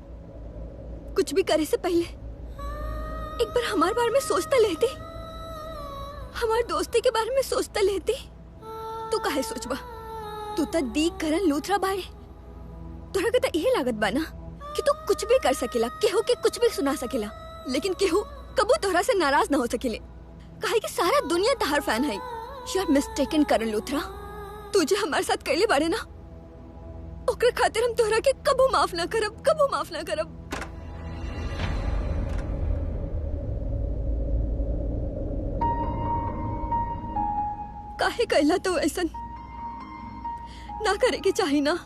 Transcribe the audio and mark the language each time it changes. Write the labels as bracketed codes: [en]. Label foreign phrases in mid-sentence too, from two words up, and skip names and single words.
[bho] कुछ भी करे से पहले एक बार हमारे बारे में सोचता लेती, हमारे दोस्ती के बारे में सोचता लेती। तू काहे सोचबा? तू तो दी करण लूथरा बाड़े। तोहरा के तो यही लागत बाना कि तू कुछ भी कर सकेला, केहू के कुछ भी सुना सकेला, लेकिन केहू कबू तोहरा से नाराज ना हो सकेले, काहे कि सारा दुनिया तहार फैन है। [en] You are mistaken करण लूथरा। [bho] तू जो हमारे साथ कैले बाड़े ना, ओकर खातिर हम तोहरा के कबू माफ ना करब, कबू माफ ना करब। काहे कहला तो ऐसन ना करे के चाही ना।